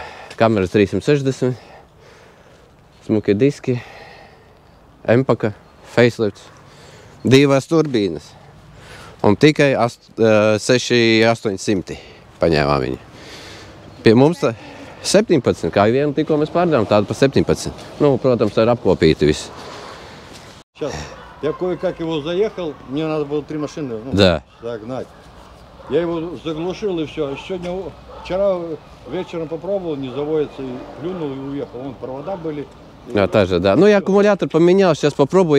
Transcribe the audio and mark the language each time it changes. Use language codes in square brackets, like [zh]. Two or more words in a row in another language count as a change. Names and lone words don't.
[lv] Kameras 360, smuki diski, empaka, facelifts, 2 turbīnas. Un tikai 6-800 paņēmām viņu. Pie mums 17, kā vienu tikko mēs pārdevām, tādu pa 17. Ну, protams, ar apkopīti visu. [ru] Сейчас, я кое-как его заехал, мне надо было 3 машины загнать. Я его заглушил и все. Сегодня, вчера вечером попробовал, не заводится, и плюнул и уехал. Вон провода были. Да, также, да. Ну, я аккумулятор поменял, сейчас попробую.